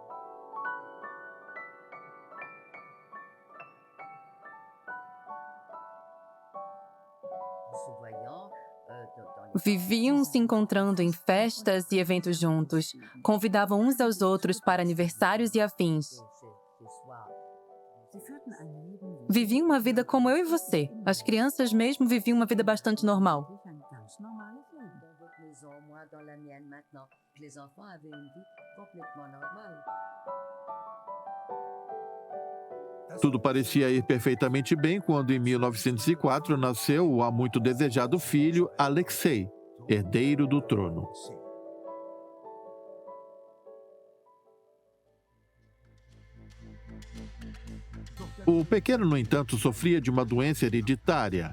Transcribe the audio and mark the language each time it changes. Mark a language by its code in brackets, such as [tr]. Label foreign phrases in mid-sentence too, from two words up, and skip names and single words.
[pt] Viviam se encontrando em festas e eventos juntos. Convidavam uns aos outros para aniversários e afins. Viviam uma vida como eu e você. As crianças mesmo viviam uma vida bastante normal. [fr] dans la mienne maintenant. Les enfants avaient une vie complètement normale. [pt] Tudo parecia ir perfeitamente bem quando, em 1904, nasceu o há muito desejado filho Alexei, herdeiro do trono. O pequeno, no entanto, sofria de uma doença hereditária.